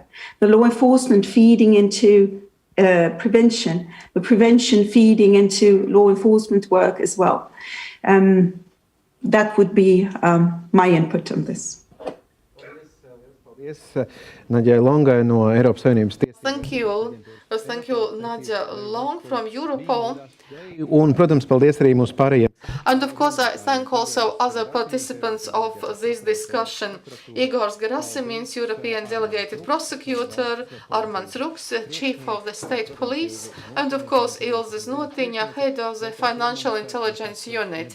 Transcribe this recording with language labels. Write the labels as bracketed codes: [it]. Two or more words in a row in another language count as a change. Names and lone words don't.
[en] The law enforcement feeding into prevention, the prevention feeding into law enforcement work as well. That would be my input on this. Thank you. Thank you, Nadia Long from Europol. [lv] Un, protams, paldies arī mūsu pārējiem. [en] And of course, I thank also other participants of this discussion. Igor Gerasimins, European Delegated Prosecutor, Armands Ruks, Chief of the State Police, and of course, Ilze Znotiņa, Head of the Financial Intelligence Unit.